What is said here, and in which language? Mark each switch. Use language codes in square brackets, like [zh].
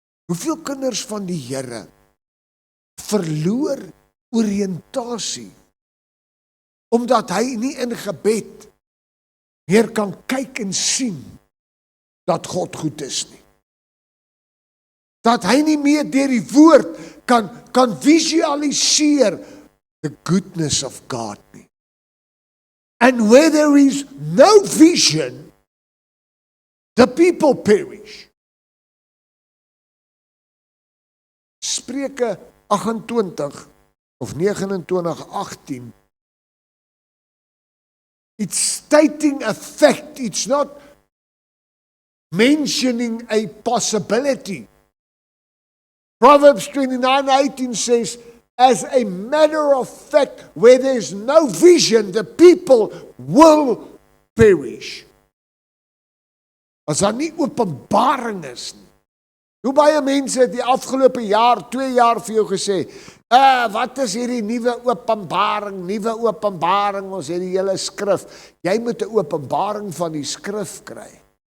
[af] Hoeveel kinders van die Here verloor oriëntasie omdat hy nie in gebed meer kan kyk en sien dat God goed is nie. Dat hy nie meer deur die woord kan visualiseer [en] the goodness of God [af] nie. [en] And where there is no vision, the people perish. [af] Spreuke 28 of 29:18. [en] It's stating a fact, it's not mentioning a possibility. Proverbs 29:18 says, as a matter of fact, where there is no vision, the people will perish. [af] As daar nie openbaring is nie. Hoe baie mense het die afgelope jaar, 2 jaar vir jou gesê, wat is hierdie nuwe openbaring, ons het die hele skrif. Jy moet 'n openbaring van die skrif kry.